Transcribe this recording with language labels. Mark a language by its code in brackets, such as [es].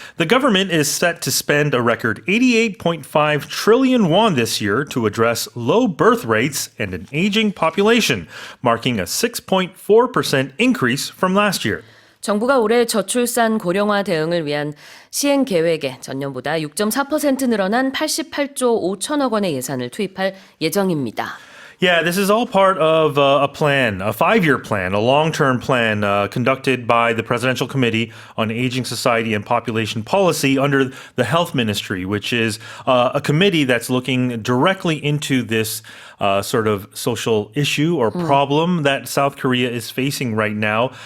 [en] The government is set to spend a record 88.5 trillion won this year to address low birth rates and an aging population, marking a 6.4% increase from last year. [ko] 정부가 올해 저출산 고령화 대응을 위한 시행계획에 전년보다 6.4% 늘어난 88조 5천억 원의 예산을 투입할 예정입니다. [en] Yeah, this is all part of a plan, a 5-year plan, a long-term plan conducted by the Presidential Committee on Aging Society and Population Policy under the Health Ministry, which is a committee that's looking directly into this sort of social issue or problem that South Korea is facing right now.